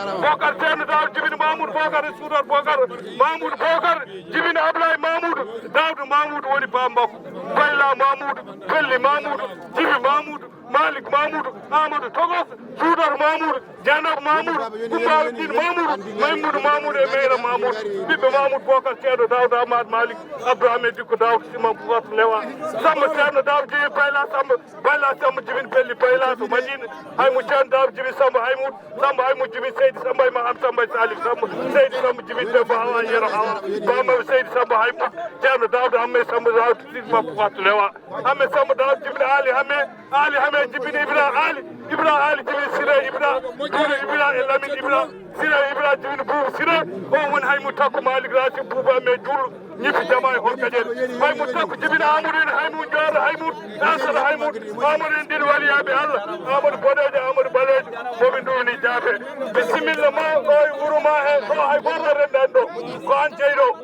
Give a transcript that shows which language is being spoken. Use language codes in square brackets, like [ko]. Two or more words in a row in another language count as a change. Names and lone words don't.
[ff] Bokar Ceerno Daoud, Jibini Mamoud Bokar, e Soudar Bokar, Mamoud Bokar, Jibini Ablaye Mamoud, Daoud Mamoud woni ba makko, Bayla Mamoud, Belli Mamoud, Jibi Mamoud, Malik Mamoud, Amadou Togos, Soudar Mamoud, Dieynaba Mamoud, Coumba Din Mamoud, Maymoudou Mamoud e Meyra Mamoud, ɓiɓɓe Mamoud Bokar, Ceerno Daoud, Hamad Malik, Abdou Hamid Dicko Daoud, Simon Boubacar Lewa, Samba Ceerno Daoud, Jibi Bayla Samba, Bayla Samba, Jibin Belli Bayla to Madina, Haymo Ceerno Daoud, Jibi Samba Haymoud, Samba Haymoud, Jibi Seydi Samba, Imam Samba, Salif Samba, Seydi Samba, Jibi Demba Hawa, Yero Hawa, Bamba Seydi Samba Haymoud, Ceerno Daoud, Hamme Samba Daoud, Simon Boubacar Lewa, Hamme Samba Daoud, Jibi Ali Hamme, Ali Hamme, Jibi Ibra Ali, Ibra Ali, Jibi Sira Ibra, Ibra Ibra, Lamine Ibra, Sira Ibra, Jibi Boubou Sira, o woni Haymoud Takko Malik Racine Boubou Hamme Dioulo, ñifi jama e Orkodiéré. Haymoud Takko, Jibi Amadou en, Haymoud Dior, Haymoud Nasara, Haymoud Amadou en, ɗiɗi waliyaɓe Allah, Amadou Boɗejo, Amadou Balejo, momin ɗo ni jaabe. Bisimilla ma, o e wuro ma he, o hay goto rendan ɗo, ko an jeyɗo.